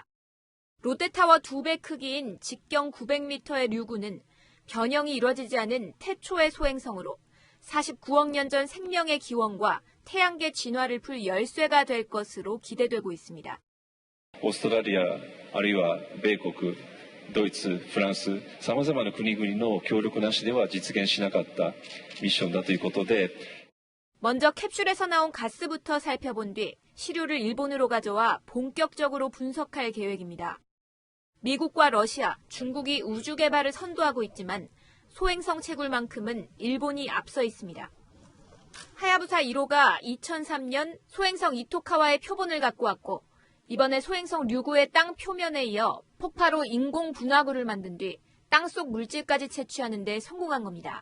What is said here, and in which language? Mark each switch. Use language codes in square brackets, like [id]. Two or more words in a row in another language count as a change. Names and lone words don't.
[ko] 롯데타워 2배 크기인 직경 900m의 류구는 변형이 이루어지지 않은 태초의 소행성으로 49억 년 전 생명의 기원과 태양계 진화를 풀 열쇠가 될 것으로 기대되고 있습니다. 오스트레일리아, [ja] あるいは米国、ドイツ、フランス、様々な国々の協力なしでは実現しなかったミッションだということで [ko] 먼저 캡슐에서 나온 가스부터 살펴본 뒤 시료를 일본으로 가져와 본격적으로 분석할 계획입니다. 미국과 러시아, 중국이 우주 개발을 선도하고 있지만 소행성 채굴만큼은 일본이 앞서 있습니다. 하야부사 1호가 2003년 소행성 이토카와의 표본을 갖고 왔고 이번에 소행성 류구의 땅 표면에 이어 폭파로 인공 분화구를 만든 뒤 땅속 물질까지 채취하는 데 성공한 겁니다.